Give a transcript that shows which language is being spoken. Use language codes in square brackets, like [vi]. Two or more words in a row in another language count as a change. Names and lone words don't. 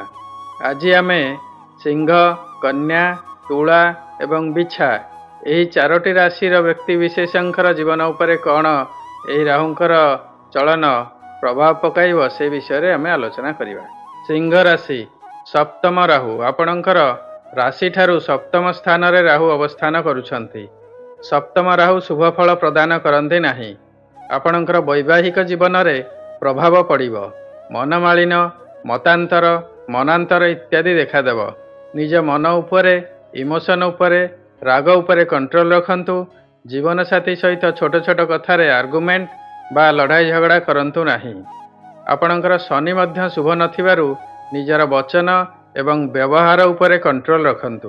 [or] ଆଜି ଆମେ ସିଂହ, କନ୍ୟା, ତୁଳା ଏବଂ ବିଛା ଏହି ଚାରୋଟି ରାଶି ବ୍ୟକ୍ତି ବିଶେଷଙ୍କର ଜୀବନ ଉପରେ କେଉଁ ଏହି ରାହୁଙ୍କର ଚଳନ ପ୍ରଭାବ ପକାଇବ ସେ ବିଷୟ ରେ ଆମେ ଆଲୋଚନା କରିବା। ସିଂହ ରାଶି ସପ୍ତମ ରାହୁ ଆପଣଙ୍କର ରାଶି ଠାରୁ ସପ୍ତମ ସ୍ଥାନ ରେ ରାହୁ ଅବସ୍ଥାନ କରୁଛନ୍ତି। ସପ୍ତମ ରାହୁ ଶୁଭ ଫଳ ପ୍ରଦାନ କରନ୍ତି ନାହିଁ। ଆପଣଙ୍କର ବୈବାହିକ ଜୀବନ ରେ ପ୍ରଭାବ ପଡ଼ିବ। ମନମାଳିନ, ମତାନ୍ତର, ମନାନ୍ତର ଇତ୍ୟାଦି ଦେଖାଦେବ। ନିଜ ମନ ଉପରେ, ଇମୋସନ ଉପରେ, ରାଗ ଉପରେ କଣ୍ଟ୍ରୋଲ ରଖନ୍ତୁ। ଜୀବନ ସାଥୀ ସହିତ ଛୋଟ ଛୋଟ କଥାରେ ଆର୍ଗୁମେଣ୍ଟ ବା ଲଢ଼ାଇ ଝଗଡ଼ା କରନ୍ତୁ ନାହିଁ। ଆପଣଙ୍କର ଶନି ମଧ୍ୟ ଶୁଭ ନଥିବାରୁ ନିଜର ବଚନ ଏବଂ ବ୍ୟବହାର ଉପରେ କଣ୍ଟ୍ରୋଲ ରଖନ୍ତୁ।